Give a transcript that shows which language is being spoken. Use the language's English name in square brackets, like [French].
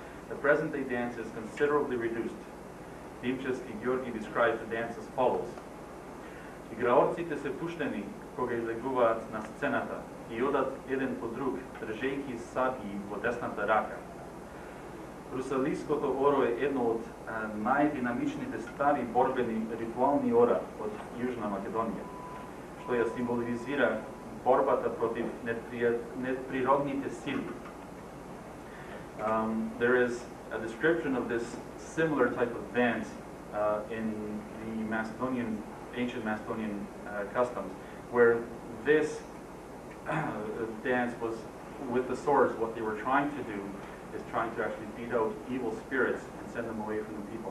[English] The present-day dance is considerably reduced. Chesky Neceski describes the dance as follows. The [Macedonian] Играорците се пуштени кога излегуваат на сцената и одат еден по друг, држејќи сабји во десната рака. Русалиското оро е едно од најдинамичните стари борбени ритуални ора од Јужна Македонија, што ја символизира борбата против неприродните сили. [English] There is a description of this similar type of dance in the ancient Macedonian customs, where this dance was with the swords. What they were trying to do is trying to actually beat out evil spirits and send them away from the people.